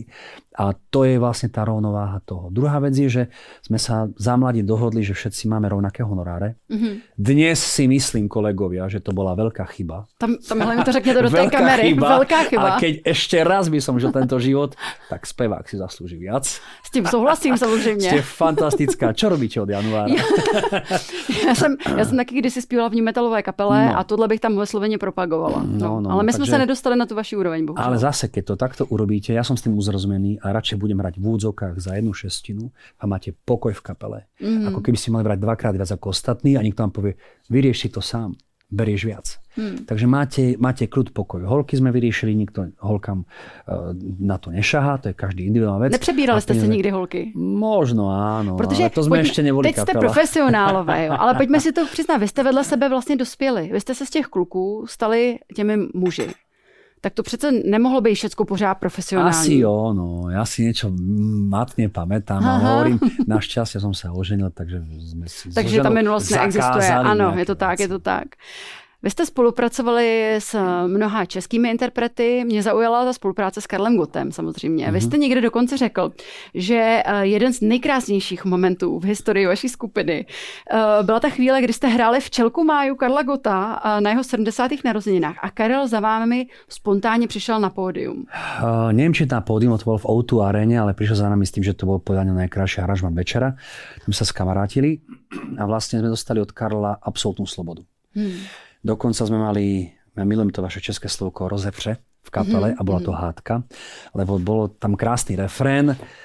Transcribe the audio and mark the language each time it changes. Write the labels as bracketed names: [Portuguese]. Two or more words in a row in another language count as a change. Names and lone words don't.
[Slovak] A to je vlastne tá rovnováha toho. Druhá vec je, že sme sa za mladí dohodli, že všetci máme rovnaké honoráre. Dnes si myslím, kolegovia, že to bola veľká chyba. [Czech] Tam hlavne to řekněte do tej kamery. [Slovak] Veľká chyba. A keď ešte raz by som žil tento život, tak spevák si zaslúži viac. [Czech] S tím souhlasím samozřejmě. [Slovak] Ste fantastická. Čo robíte od januára? [Czech] Já jsem taky kdysi zpívala v new metalové kapele a tohle bych tam vysloveně propagovala. Ale my jsme se nedostali na tu vaši úroveň. Bohužiaľ. [Slovak] Ale zase, keď to takto urobíte, ja som s tým uzrozumený a radšej budem hrať v úvodzovkách za 1/6 a máte pokoj v kapele. Ako keby ste mali brať 2-krát viac ako ostatní a niekto vám povie, vyrieš si to sám, berieš viac. Takže máte kľud, pokoj. Holky sme vyriešili, nikto holkám na to nešahá, to je každý individuálna vec. [Czech] Nepřebírali jste si nikdy holky? [Slovak] Možno áno, [Czech] protože [Slovak] ale to sme ešte neboli kapela. [Czech] Teď jste profesionálové, jo, ale pojďme si to přiznat, vy jste vedle sebe vlastně dospěli. Vy jste se z těch kluků stali těmi muži. Tak to přece nemohlo být všecko pořád profesionální. Asi jo, no. [Slovak] Ja si niečo matne pamätám, ale hovorím, našťastie som sa oženil, takže sme si [Czech] takže ta minulost neexistuje. Ano, je to tak, je to tak. Vy jste spolupracovali s mnoha českými interprety. Mě zaujala ta spolupráce s Karlem Gottem samozřejmě. Vy jste někde dokonce řekl, že jeden z nejkrásnějších momentů v historii vaší skupiny byla ta chvíle, kdy jste hráli Včelku Máju Karla Gotta na jeho 70. narozeninách a Karel za vámi spontánně přišel na pódium. [Slovak] Neviem, či na pódium, to bol v O2 aréne, ale prišiel za nami s tým, že to bol podľa mňa najkrajší aranžman večera. Tam sa skamarátili a vlastne sme dostali od Karla absolútnu slobodu. Dokonca sme mali, ja milujem to vaše české slovko, rozevře v kapele a bola to hádka, lebo bolo tam krásny refrén.